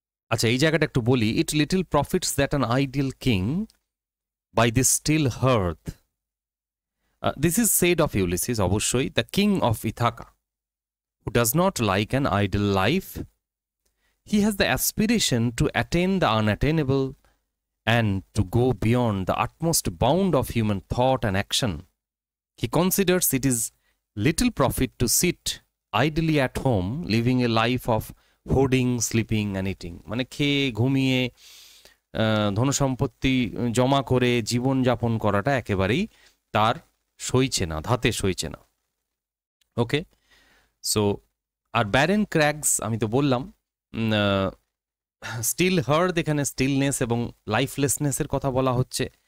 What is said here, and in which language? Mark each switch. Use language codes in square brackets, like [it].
[bn] আচ্ছা, এই জায়গাটা একটু বলি। [en] It little profits that an ideal king by this still hearth, this is said of Ulysses, অবশ্যই। The king of Ithaca who does not like an idle life, he has the aspiration to attain the unattainable and to go beyond the utmost bound of human thought and action. He considers it is little profit to sit idly at home, living a life of hoarding, sleeping and eating. [bn] মানে খেয়ে ঘুমিয়ে ধনসম্পত্তি জমা করে জীবন যাপন করাটা একেবারেই তার সইছে না, ধাতে সইছে না। [en] okay, so are barren crags [bn] আমি তো বললাম, স্টিল হার্ড, এখানে স্টিলনেস এবং লাইফলেসনেসের কথা বলা হচ্ছে।